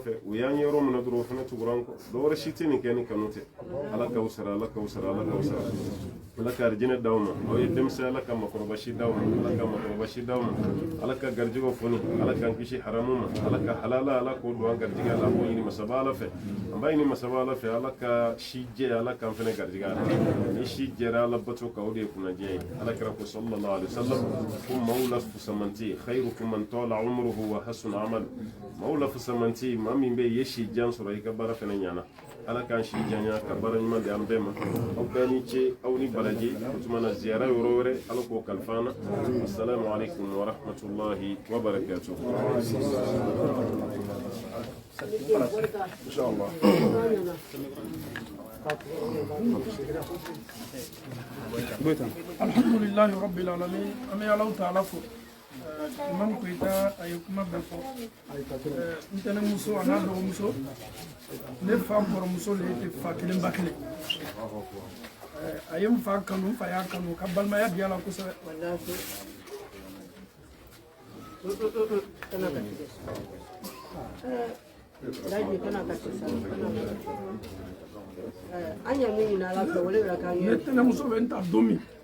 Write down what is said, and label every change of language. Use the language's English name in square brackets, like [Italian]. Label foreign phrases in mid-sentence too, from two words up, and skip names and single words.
[Bambara] fɛ u y'an ye yɔrɔ min na dɔrɔn o fɛnɛ tugura an kɔ dɔwɛrɛ si tɛ nin kɛ ni kanu tɛ ala k'aw sara ala k'aw sara ala k'aw sara ala ka arijinɛ d'aw ma aw ye denmisɛn ala ka makɔrɔba si d'aw ma ala ka makɔrɔba si d'aw ma ala ka garijɛgɛw foni ala k'an kisi haramu ma ala ka halala ala k'o don an garijɛgɛ la an b'o ɲini masaba ala fɛ an b'a ɲini masaba ala fɛ ala ka si jɛ ala k'an fɛnɛ garijɛgɛ ala ni si jɛra ala bato kan o de ye kunnadiya ye ala kɛra ko [Arabic] صلى الله عليه وسلم [Bambara] ko maaw la fusamanti [Arabic] خيركم من طال عمره وحسن عمل [Bambara] maaw la fusamanti maa min bɛ ye si jan sɔrɔ i ka baara fɛnɛ ɲana ala k'an si janya ka baara ɲuman di an bɛɛ ma aw bɛɛ ni ce aw ni baraji o tuma na ziyara yɔrɔ wɛrɛ ala k'o kalifa an na [Arabic] السلام عليكم ورحمة الله وبركاته [Bambara] inshallah [Arabic] الحمد لله رب العالمين [Bambara] an bɛ alaw taala fo imam koyita a ye kuma bɛɛ fɔ ntɛnɛmuso a n'a dɔgɔmuso ne fa kɔrɔmuso le tɛ fa kelen ba kelen a ye n fa kanu n fa y'a kanu ka balimaya di a la kosɛbɛ ne tɛnɛmuso bɛ n ta don min